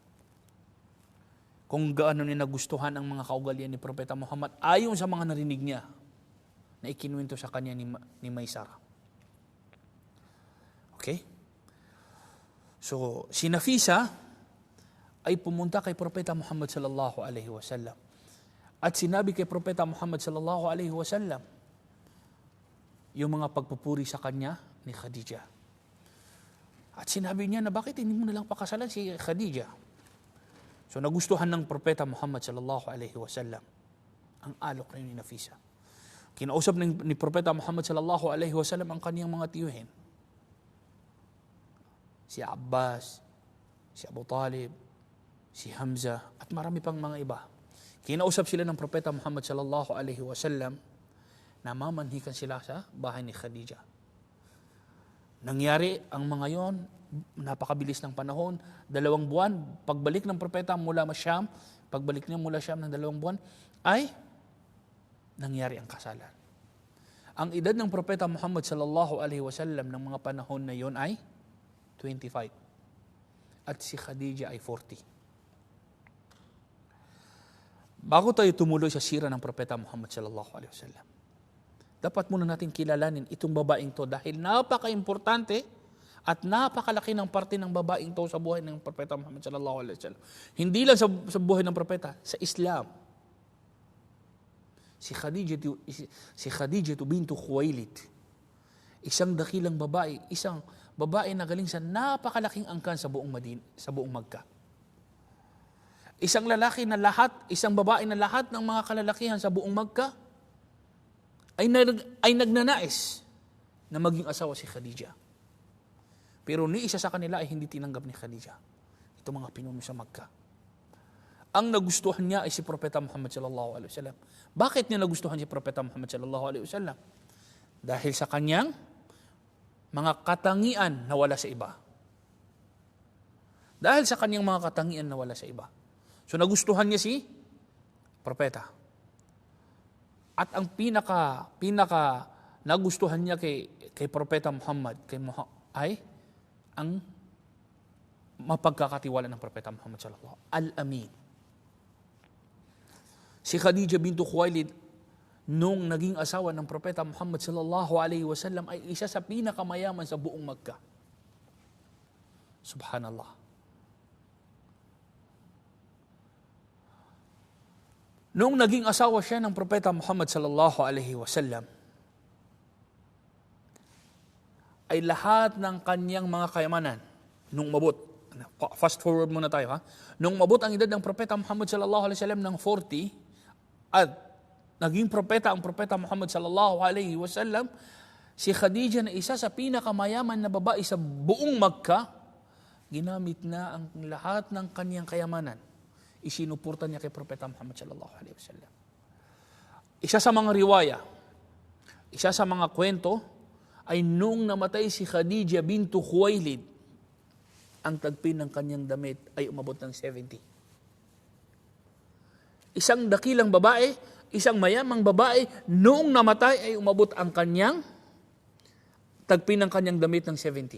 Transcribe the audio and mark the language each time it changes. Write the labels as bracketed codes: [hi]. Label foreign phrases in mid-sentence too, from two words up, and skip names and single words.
[tl] Kung gaano niya nagustuhan ang mga kaugalian ni Propeta Muhammad ayon sa mga narinig niya na ikinuwento sa kanya ni Maysara. Okay? So, si Nafisa ay pumunta kay Propeta Muhammad [ar] صلى الله عليه وسلم. [tl] At sinabi kay Propeta Muhammad [ar] صلى الله عليه وسلم [tl] yung mga pagpupuri sa kanya ni Khadija. At sinabi niya na bakit hindi mo nalang pakasalan si Khadija. So nagustuhan ng Propeta Muhammad [ar] صلى الله عليه وسلم [tl] ang alok na ni Nafisa. Kinausap ni Propeta Muhammad [ar] صلى الله عليه وسلم [tl] ang kaniyang mga tiyuhin. Si Abbas, si Abu Talib, si Hamza, at marami pang mga iba. Kinausap sila ng Propeta Muhammad [ar] صلى الله عليه وسلم [tl] na mamanhikan sila sa bahay ni Khadija. Nangyari ang mga yon, napakabilis ng panahon, 2 buwan, pagbalik ng Propeta mula Syam, pagbalik niya mula Syam ng 2 buwan, ay nangyari ang kasalan. Ang edad ng Propeta Muhammad [ar] صلى الله عليه وسلم [tl] ng mga panahon na yon ay 25. At si Khadija ay 40. Bago tayo tumuloy sa sira ng Propeta Muhammad [ar] صلى الله عليه وسلم, [tl] dapat muna natin kilalanin itong babaeng to dahil napaka-importante at napakalaki ng parte ng babaeng to sa buhay ng Propeta Muhammad [ar] صلى الله عليه وسلم. [tl] Hindi lang sa buhay ng Propeta, sa Islam. Si Khadija bintu Khuwailid, isang dakilang babae, isang babae na galing sa napakalaking angkan sa buong Makkah. Isang babae na lahat ng mga kalalakihan sa buong Makkah ay nagnanais na maging asawa si Khadija. Pero ni isa sa kanila ay hindi tinanggap ni Khadija. Ito mga pinuno sa Makkah. Ang nagustuhan niya ay si Propeta Muhammad [ar] صلى الله عليه وسلم. [tl] Bakit niya nagustuhan si Propeta Muhammad [ar] صلى الله عليه وسلم? [tl] Dahil sa kanyang mga katangian na wala sa iba. Dahil sa kanyang mga katangian na wala sa iba. So nagustuhan niya si Propeta. At ang pinaka nagustuhan niya kay Propeta Muhammad ay ang mapagkakatiwala ng Propeta Muhammad [ar] صلى الله الأمين. [tl] Si Khadija bintu Khuwailid nung naging asawa ng Propeta Muhammad [ar] صلى الله عليه وسلم [tl] ay isa sa pinakamayaman sa buong Makkah. Subhanallah. Nung naging asawa siya ng Propeta Muhammad [ar] صلى الله عليه وسلم, [tl] ay lahat ng kanyang mga kayamanan nung mabot. [en] Fast forward [tl] muna tayo ha. Nung mabot ang edad ng Propeta Muhammad [ar] صلى الله عليه وسلم [tl] ng 40 at naging propeta ang Propeta Muhammad [ar] صلى الله عليه وسلم, [tl] si Khadija na isa sa pinakamayaman na babae sa buong Makkah, ginamit na ang lahat ng kanyang kayamanan. Isinupurtan niya kay Propeta Muhammad [ar] صلى الله عليه وسلم. [tl] Isa sa mga riwaya, isa sa mga kwento, ay nung namatay si Khadija bintu Khuwailid, ang tagpin ng kanyang damit ay umabot ng 70. Isang dakilang babae, isang mayamang babae, noong namatay ay umabot ang kanyang tagpin ng kanyang damit ng 70.